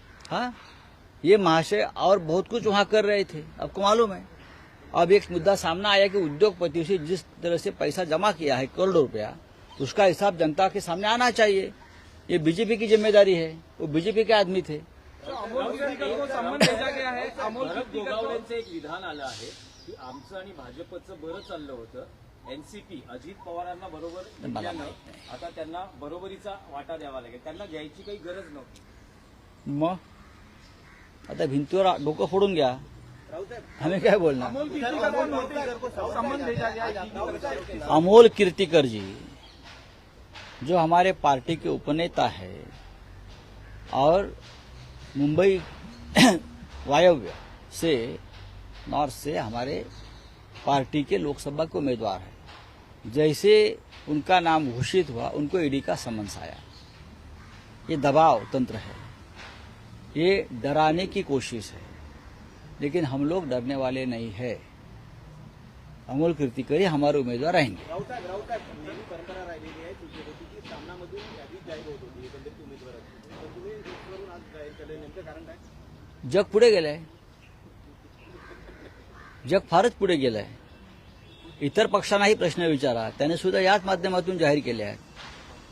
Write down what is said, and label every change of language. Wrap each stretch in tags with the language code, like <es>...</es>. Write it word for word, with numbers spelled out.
<hi>हाँ, ये महाशय और बहुत कुछ वहां कर रहे थे. आपको मालूम है, अब एक मुद्दा सामने आया कि उद्योगपतियों से जिस तरह से पैसा जमा किया है करोड़ों रुपया, उसका हिसाब जनता के सामने आना चाहिए. ये बीजेपी की जिम्मेदारी है, वो बीजेपी के आदमी थे. तो अमोल गीतिकर को सम्मन भेजा गया है. अमोल भरत गीतिकर को</hi> <mr>गोगावलेंचं एक विधान आलं आहे की आमचं आणि भाजपचं बरं चाललं होतं, एनसीपी अजित पवारांना बरोबर मला दिल्यानं माहित नाही. आता त्यांना बरोबरीचा वाटा द्यावा लागेल, त्यांना घ्यायची काही गरज नव्हती. मग आता भिंतीवर डोकं फोडून घ्या, हमें काय बोलणार?</mr> <hi>अमोल गीतिकर को नोटिस सम्मन भेजा गया है. अमोल कीर्तिकर जी जो हमारे पार्टी के उपनेता है और मुंबई वायव्य से नॉर्थ से हमारे पार्टी के लोकसभा के उम्मीदवार हैं. जैसे उनका नाम घोषित हुआ उनको ईडी का समन्स आया. ये दबाव तंत्र है, ये डराने की कोशिश है, लेकिन हम लोग डरने वाले नहीं है. अमोल कीर्तिकर ही हमारे उम्मीदवार रहेंगे.</hi> <mr>राऊत साहेब, राऊत साहेब, नेहमी परंपरा राहिलेली आहे तुमची होती की सामनामधून यादी जाहीर होत होती एकंदरीत उमेदवारांची, तर तुम्ही एकवरून आज जाहीर केलं, नेमकं कारण काय? जग पुढे गेलंय, जग फारच पुढे गेलंय. इतर पक्षांनाही प्रश्न विचारा, त्याने सुद्धा याच माध्यमातून जाहीर केले आहेत.</mr>